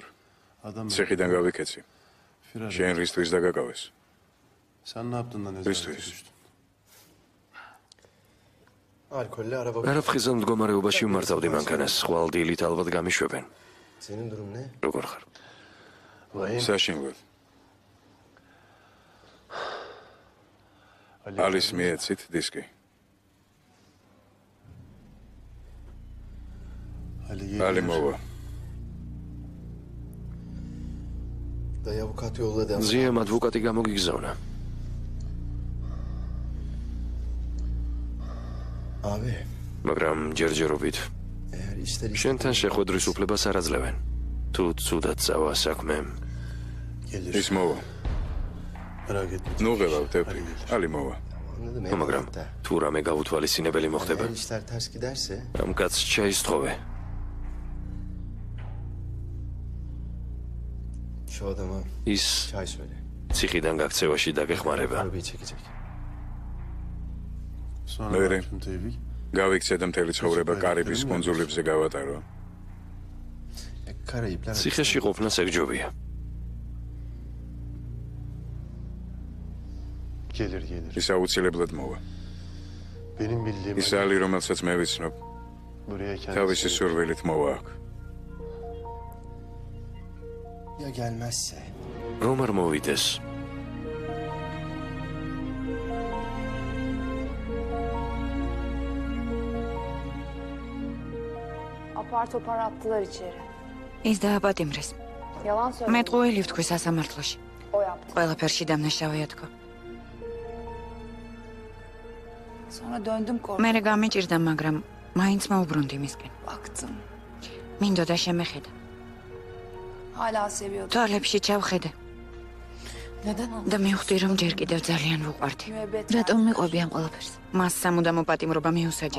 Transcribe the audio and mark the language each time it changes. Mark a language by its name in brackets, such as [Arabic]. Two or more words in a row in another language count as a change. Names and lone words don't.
[Turkish] Adam [Georgian] ციხიდან გავიქეცი. [Turkish] Firar. [Georgian] შენ რისთვის დაგაკავეს? [Turkish] Sen ne yaptın da nezarete Rüstus. düştün? Alkollü araba. [Georgian] არაფხიზან მდგომარეობაში ვმართავდი მანქანას. ხვალდილით ალბათ გამიშვებენ. [Turkish] Senin durum ne? [Georgian] როგორ ხარ? [Turkish] Vahim. [Georgian] საშინლოდ. ალის მიეცით დისკი. ალი მოვა. [Turkish] Dayı avukat yolladı ama. [Georgian] ზიემ ადვოკატი გამოგიგზავნა. [Turkish] Abi, [Georgian] მაგრამ ჯერჯერობით [Turkish] eğer işler [Georgian] შენთან შეხვედრის უფლებას არ აძლევენ. თუ ცუდად წავა საქმე, [Turkish] Gelir. [Georgian] ის მოვა. [Turkish] Merak etme. [Georgian] ნუ ღევავ დეფი. ალი მოვა. [Turkish] anladım [Georgian] მაგრამ [Turkish] eyvallah da. [Georgian] თუ რამე გაუთვალისწინებელი მოხდება, [Turkish] Eğer işler ters giderse [Georgian] ამ კაცს შეისთხოვე. [Turkish] şu adama [Georgian] ის [Turkish] çay söyle. [Georgian] ციხიდან გაქცევაში დაგეხმარება. [Turkish] Arabayı çekecek. Sonra Öyle. ne yaptın Tevfik? [Georgian] გავიქცე და მთელი ცხოვრება კარიბის კუნძულებზე გავატარო. [Turkish] Karayipler. [Georgian] ციხეში ყოფნა სეგჯობია. [Turkish] Gelir gelir. [Georgian] ის აუცილებლად მოვა. [Turkish] Benim bildiğim [Georgian] ის ალი, რომელსაც მე ვიცნობ, [Turkish] buraya [Georgian] თავისი [Turkish] kendisi [Georgian] სურვილით მოვა აქ. [Turkish] Ya gelmezse? [Georgian] რომ არ მოვიდეს, [Turkish] Apar topar attılar içeri. [Georgian] ის დააპატიმრეს. [Turkish] Yalan [Georgian] მე [Turkish] söyledi. [Georgian] ტყუილი ვთქვი სასამართლოში. [Turkish] O yaptı. [Georgian] ყველაფერში დამნაშავეა თქო. [Turkish] Sonra döndüm korktum. [Georgian] მე გამიჭირდა, მაგრამ მაინც მოუბრუნდი მისკენ. [Turkish] Baktım. [Georgian] მინდოდა შემეხედა. თვალებში ჩავხედე და მივხვდი, რომ ჯერ კიდევ ძალიან ვუყვარდი. რატომ მიყვები ამ ყველაფერს? მას სამუდამო პატიმრობა მიუსაჯეს.